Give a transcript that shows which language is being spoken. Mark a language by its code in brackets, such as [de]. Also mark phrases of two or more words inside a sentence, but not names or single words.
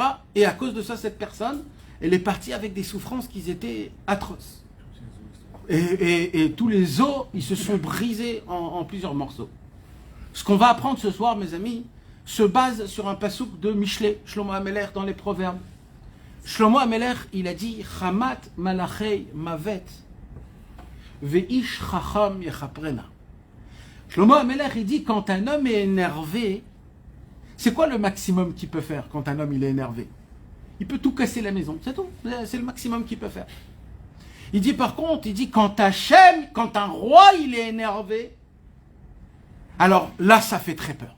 [fr] Et à cause de ça, cette personne, elle est partie avec des souffrances qui étaient atroces. Et tous les os, ils se sont brisés en plusieurs morceaux. Ce qu'on va apprendre ce soir, mes amis, se base sur un pasouk de Michelet, Shlomo Ameler, dans les Proverbes. [he] Shlomo Ameler, [fr] il a dit « [he] חמת מלאכי מות ואיש חכם יכפרנה ». [fr] Shlomo Ameler, il dit quand un homme est énervé, c'est quoi le maximum qu'il peut faire quand un homme il est énervé? Il peut tout casser la maison, c'est tout. C'est le maximum qu'il peut faire. Il dit par contre, il dit quand un roi il est énervé, alors là ça fait très peur.